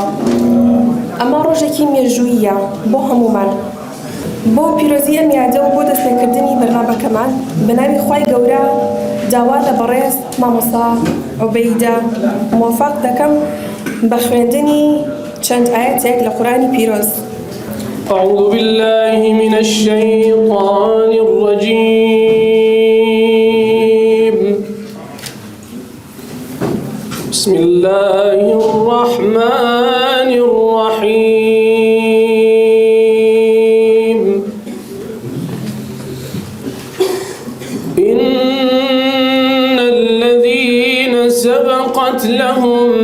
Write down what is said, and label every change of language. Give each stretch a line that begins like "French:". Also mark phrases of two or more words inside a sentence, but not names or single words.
Central Kurdish: ئەمە ڕۆژێکی مێژوویە بۆ هەمومان، بۆ پیرۆزی ئەم یادە و بۆ دەستپێکردنی بەرنامەکەمان بەناوی خوای گەورە داوا لە بەڕێز مامۆستا عوبەیدە موافق دەکەم بە خوێندنی چەند ئاەتێک لە قورئانی پیرۆز.
Arabic: أعوذ بالله من الشيطان الرجيم بسم الله الرحمن الرحيم إن الذين سبقت لهم